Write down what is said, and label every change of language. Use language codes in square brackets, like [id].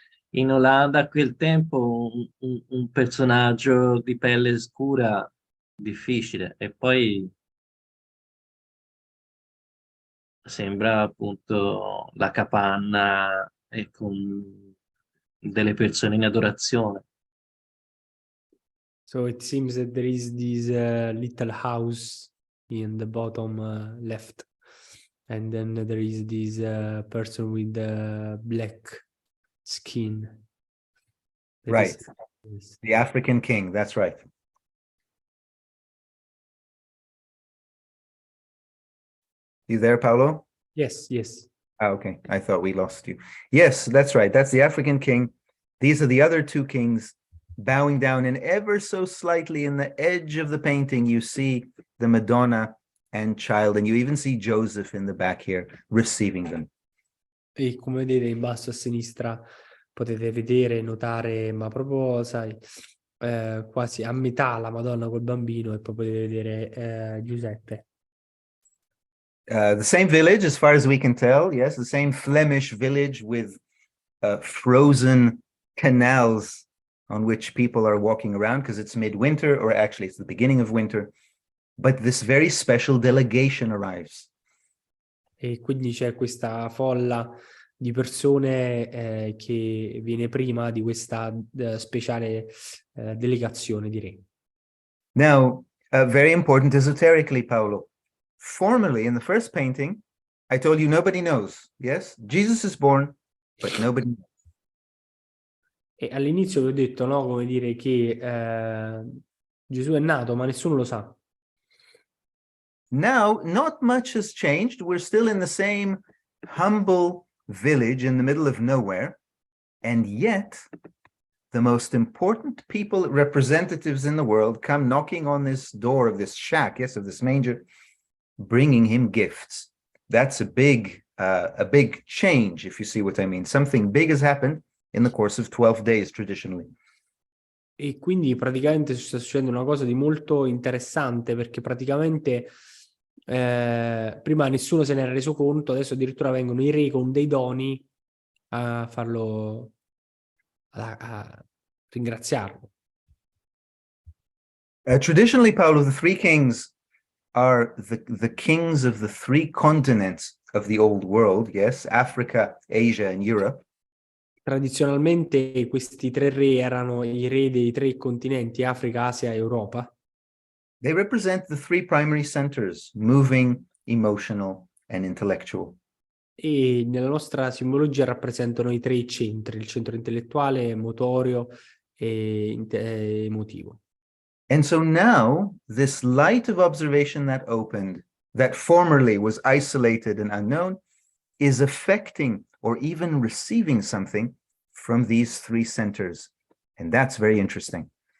[it] In Olanda a quel tempo un personaggio di pelle scura difficile, e poi sembra appunto la capanna e con delle persone in adorazione. [en] So it seems that there is this little house in the bottom left, and then there is this person with black skin. Right. The African king, that's right. You there, Paolo? Yes, yes. Ah, okay. I thought we lost you. Yes, that's right. That's the African king. These are the other 2 kings bowing down, and ever so slightly in the edge of the painting, you see the Madonna and child, and you even see Joseph in the back here receiving them. [it] E come vedete in basso a sinistra potete vedere, notare, ma proprio, sai, quasi a metà la Madonna col bambino, e poi potete vedere Giuseppe. [en] The same village, as far as we can tell, yes, the same Flemish village with frozen canals on which people are walking around because it's midwinter, or actually it's the beginning of winter. But this very special delegation arrives. [it] E quindi c'è questa folla di persone che viene prima di questa speciale delegazione, direi. [en] Now, very important esoterically, Paolo. Formerly, in the first painting, I told you nobody knows. Yes, Jesus is born, but nobody knows. [it] E all'inizio vi ho detto, no, come dire, che Gesù è nato, ma nessuno lo sa. [en] Now, not much has changed. We're still in the same humble village in the middle of nowhere. And yet, the most important people, representatives in the world, come knocking on this door of this shack, yes, of this manger, bringing him gifts. That's a big a big change, if you see what I mean. Something big has happened in the course of 12 days traditionally. [it] E quindi praticamente sta succedendo una cosa di molto interessante, perché praticamente prima nessuno se ne era reso conto, adesso addirittura vengono i re con dei doni a farlo, a ringraziarlo. [en] Traditionally, Paolo, the three kings are the kings of the three continents of the old world, yes, Africa, Asia, and Europe. [it] Tradizionalmente questi tre re erano i re dei tre continenti, Africa, Asia e Europa. [en] They represent the three primary centers, moving, emotional, and intellectual. [it] E nella nostra simbologia rappresentano i tre centri, il centro intellettuale, motorio e emotivo. [en] And so now this light of observation that opened, that formerly was isolated and unknown, is affecting or even receiving something from these three centers. And that's very interesting.